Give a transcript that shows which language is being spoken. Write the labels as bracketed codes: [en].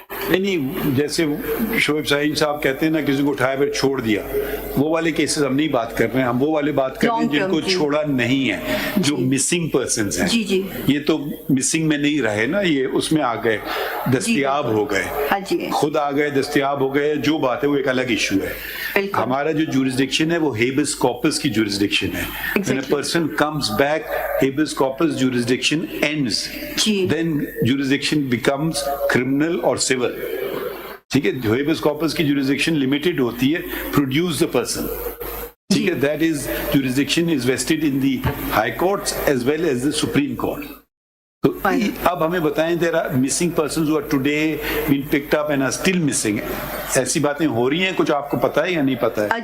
[ur] نہیں, جیسے شعیب شاہین صاحب کہتے ہیں نا, کسی کو اٹھایا پھر چھوڑ دیا, وہ والے کیسز ہم نہیں بات کر رہے ہیں. ہم وہ والے بات کر رہے ہیں جن کو چھوڑا نہیں ہے, جو مسنگ پرسنز ہیں. جی جی. یہ تو مسنگ میں نہیں رہے نا, یہ اس میں آ گئے, دستیاب ہو گئے, خود آ گئے, دستیاب ہو گئے. جو بات ہے وہ ایک الگ ایشو ہے. ہمارا جو جورسڈکشن ہے وہ ہیبس کارپس کی جورسڈکشن ہے. [en] When a person comes back, habeas corpus jurisdiction ends. Then jurisdiction becomes criminal or civil. [ur] ٹھیک ہے. habeas corpus کی jurisdiction limited ہوتی ہے, [en] produce the person. [ur] ٹھیک ہے. [en] That is jurisdiction is vested in the high courts as well as the Supreme Court. [ur] تو اب ہمیں بتائیں, [en] there are missing persons who are today been picked up and are still missing. [ur] ایسی باتیں ہو رہی ہیں, کچھ آپ کو پتا ہے یا نہیں پتا ہے؟